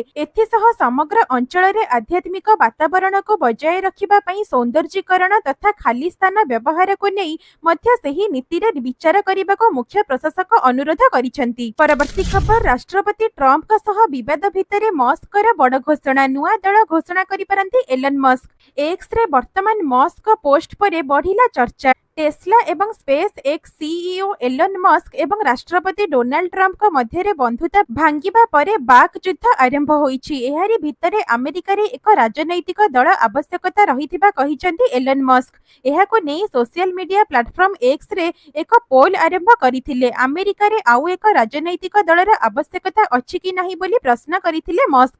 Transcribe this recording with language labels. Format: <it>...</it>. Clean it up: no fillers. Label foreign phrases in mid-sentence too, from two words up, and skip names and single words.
<or>ଏଥିସହ ସମଗ୍ର ଅଞ୍ଚଳରେ ଆଧ୍ୟାତ୍ମିକ ବାତାବରଣକୁ ବଜାୟ ରଖିବା ପାଇଁ ସୌନ୍ଦର୍ଯ୍ୟୀକରଣ ତଥା ଖାଲି ସ୍ଥାନ ବ୍ୟବହାରକୁ ନେଇ ମଧ୍ୟ ସେହି ନୀତିରେ ବିଚାର କରିବାକୁ ମୁଖ୍ୟ ପ୍ରଶାସକ ଅନୁରୋଧ କରିଛନ୍ତି। ପରବର୍ତ୍ତୀ ଖବର, ରାଷ୍ଟ୍ରପତି ଟ୍ରମ୍ପଙ୍କ ସହ ବିବାଦ ଭିତରେ ମସ୍କର ବଡ଼ ଘୋଷଣା। ନୂଆ ଦଳ ଘୋଷଣା କରିପାରନ୍ତି ଏଲନ୍ ମସ୍କ। ଏକ୍ସରେ ବର୍ତ୍ତମାନ ମସ୍କଙ୍କ ପୋଷ୍ଟ ପରେ ବଢ଼ିଲା ଚର୍ଚ୍ଚା। ଟେସ୍ଲା ଏବଂ ସ୍ପେସ ଏକ୍ସ ସିଇଓ ଏଲନ ମସ୍କ ଏବଂ ରାଷ୍ଟ୍ରପତି ଡୋନାଲ୍ଡ ଟ୍ରମ୍ପ ମଧ୍ୟ ବନ୍ଧୁତା ଭାଙ୍ଗିବା ପରେ ବାକ ଯୁଦ୍ଧ ଆରମ୍ଭ ହୋଇଛି। ଏହାରି ଭିତରେ ଆମେରିକା ରେ ଏକ ରାଜନୈତିକ ଦଳ ଆବଶ୍ୟକତା ରହିଥିବା କହିଛନ୍ତି ଏଲନ ମସ୍କ। ଏହାକୁ ନେଇ</or> <en>social media platform</en> <or>ଏକ୍ସ ରେ ଏକ ପୋଲ ଆରମ୍ଭ କରିଥିଲେ। ଆମେରିକା ରେ ଆଉ ଏକ ରାଜନୈତିକ ଦଳର ଆବଶ୍ୟକତା ଅଛି କି ନାହିଁ ବୋଲି ପ୍ରଶ୍ନ କରିଥିଲେ ମସ୍କ।</or>